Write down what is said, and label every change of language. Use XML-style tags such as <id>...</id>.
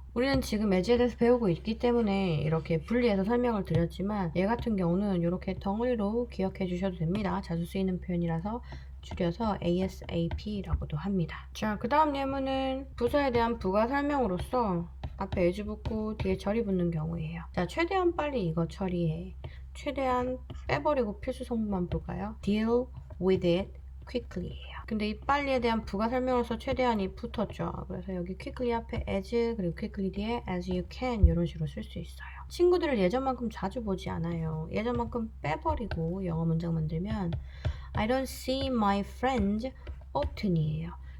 <ko>우리는 지금 as에 대해서 배우고 있기 때문에 이렇게 분리해서 설명을 드렸지만 얘 같은 경우는 이렇게 덩어리로 기억해 주셔도 됩니다. 자주 쓰이는 표현이라서 줄여서 ASAP라고도 합니다. 자, 그 다음 예문은 부사에 대한 부가 설명으로서 앞에 as 붙고 뒤에 절이 붙는 경우예요. 자, 최대한 빨리 이거 처리해. 최대한 빼버리고 필수 성분만 볼까요?</ko> <en>deal with it quickly예요.</en> <ko>근데 이 빨리에 대한 부가 설명으로서 최대한이 붙었죠. 그래서 여기 quickly 앞에 as 그리고 quickly 뒤에</ko> <en>as you can</en> <ko>이런 식으로 쓸 수 있어요. 친구들을 예전만큼 자주 보지 않아요. 예전만큼 빼버리고 영어 문장 만들면</ko> <en>I don't see my friends often</en> <ko>이에요.</ko>